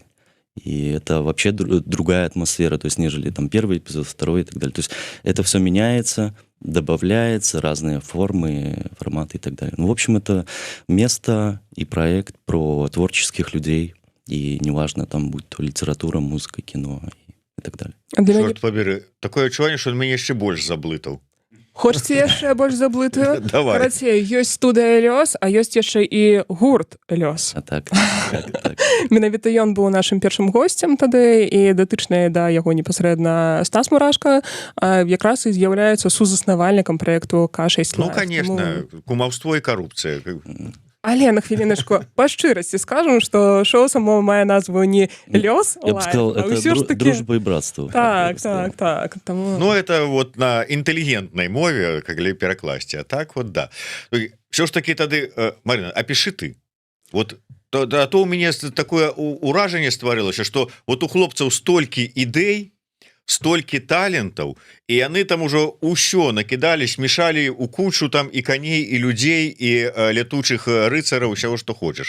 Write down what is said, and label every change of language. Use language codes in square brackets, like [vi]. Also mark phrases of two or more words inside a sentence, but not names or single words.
[ru] И это вообще другая атмосфера, то есть, нежели там 1-й эпизод, 2-й и так далее. То есть это все меняется, добавляется, разные формы, форматы и так далее. Ну, в общем, это место и проект про творческих людей, и неважно, там, будь то литература, музыка, кино и так далее. Чорт побери, [be] такое адчуванне, што мяне яшчэ больш заблытаў. Хочаце яшчэ больш заблытую? Давай. Карацей, ёсць студыя «Лёс», а ёсць яшчэ і гурт «Лёс». А так. Менавіта ён быў нашым першым госцем тады, і датычны да яго непасрэдна Стас Мурашка якраз і з'яўляецца сузаснавальнікам праекту К6 Live. Ну, конечно, кумаўство і карупцыя. Але на хвіліначку, па шчырасці скажам, што шоу само мае назву не «Лёс [ru] Я бы сказал, [be] Live», а ўсё ж [ru] это таки... дружба и братство. [be] Так. Таму... [ru] Ну, это вот на интеллигентной мове, [be] калі перакласці, [ru] а так вот да. [be] Все ж таки тады, Марина, [ru] опиши ты. [be] Вот то у мяне такое уражанне стварылася, што вот у хлопцаў столькі ідэй, столькі талентаў, і яны там ужо ўсё накідалі, смешалі у кучу там і каней, і людзей, і лятучых рыцараў, усяго што хочаш.